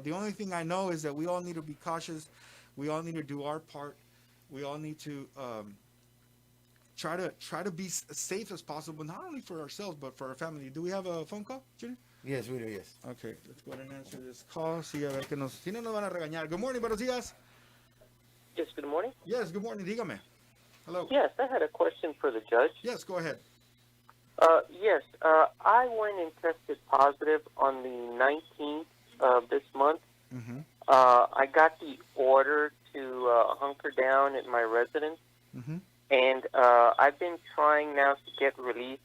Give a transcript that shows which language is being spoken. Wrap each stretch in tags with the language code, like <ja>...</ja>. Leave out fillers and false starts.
<en>The only thing I know is that we all need to be cautious. We all need to do our part. We all need to try to be as safe as possible, not only for ourselves, but for our family. Do we have a phone call, Junior? Yes, we do, yes. Okay, let's go ahead and answer this call.</en> <es>Sí, a ver que si no nos van a regañar.</es> <en>Good morning,</en> <es>buenos días.</es> <en>Yes, good morning. Yes, good morning.</en> <es>Dígame.</es> <en>Hello. Yes, I had a question for the judge. Yes, go ahead. I went and tested positive on the 19th of this month, I got the order to hunker down at my residence, and I've been trying now to get released.</en>